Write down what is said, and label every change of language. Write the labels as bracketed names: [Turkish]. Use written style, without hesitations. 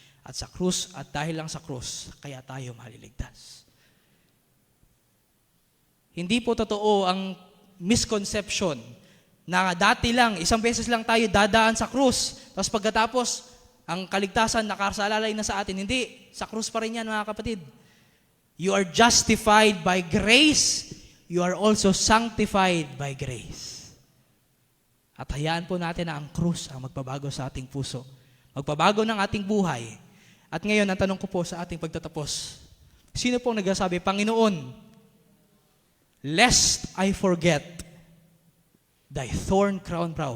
[Filipino] At sa krus at dahil lang sa krus, kaya tayo maliligtas. Hindi po totoo ang misconception na dati lang, isang beses lang tayo dadaan sa krus, tapos pagkatapos, ang kaligtasan nakasalalay na sa atin. Hindi, sa krus pa rin yan mga kapatid. [English] You are justified by grace, you are also sanctified by grace. [Filipino] At hayaan po natin na ang krus ang magpabago sa ating puso. Magpabago ng ating buhay. At ngayon, ang tanong ko po sa ating pagtatapos, sino pong nagsasabi, Panginoon, [English] lest I forget thy thorn crown brow.